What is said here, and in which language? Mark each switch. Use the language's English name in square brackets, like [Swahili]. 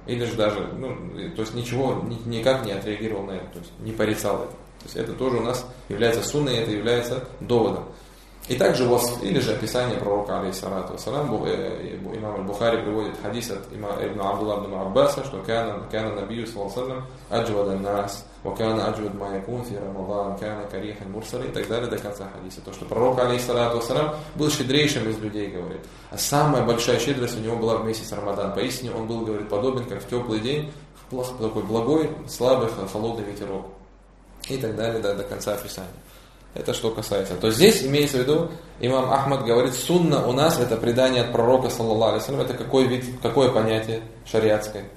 [Russian] Или же даже, ну, то есть ничего, никак не отреагировал на это, то есть не порицал это. То есть это тоже у нас является сунной, это является доводом. И также у вас, или же описание пророка, алейхиссалату вассалям, имам аль-Бухари приводит хадис от имама Абдулла ибн Аббаса, что [Arabic] кана набию, саллаллаху алейхи вассалям, аджвада нас. وَكَانَ أَجْوَدْ مَا يَكُونَ فِي رَمَضَانَ كَانَ كَرِيحَ الْمُرْسَلِ [Russian] и так далее до конца хадиса. То, что пророк, алейхиссалату вассалям, был щедрейшим из людей, говорит. А самая большая щедрость у него была в месяц Рамадан. Поистине он был, говорит, подобен, как в теплый день, такой благой, слабый, холодный ветерок. И так далее до конца описания. Это что касается. То здесь имеется в виду, имам Ахмад говорит, сунна у нас это предание от пророка, саллаллаху алейхи вассалям. Это какой вид, какое понятие шариатское?